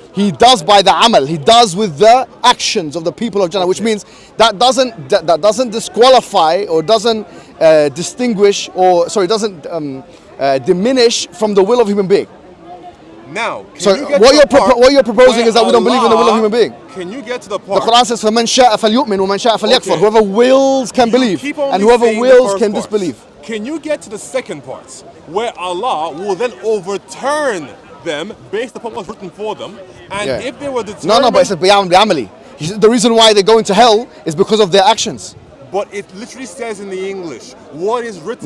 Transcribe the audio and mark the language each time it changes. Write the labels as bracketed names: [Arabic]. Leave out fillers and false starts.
[English] He does by the amal. He does with the actions of the people of Jannah, which means that doesn't disqualify or doesn't distinguish or doesn't diminish from the will of human being. Now, what you're proposing is that we don't believe in the will of human being. Can you get to the part? [Arabic] The Quran says, فَمَنْ شَاءَ فَلْيُؤْمِنْ وَمَنْ شَاءَ فَلْيَكْفُرْ. [English] Whoever wills can believe, and whoever wills can disbelieve. Can you get to the second part, where Allah will then overturn them based upon what's written for them, and if they were determined... No, but it says بِعَمَلِ. The reason why they're going to hell is because of their actions. But it literally says in the English, what is written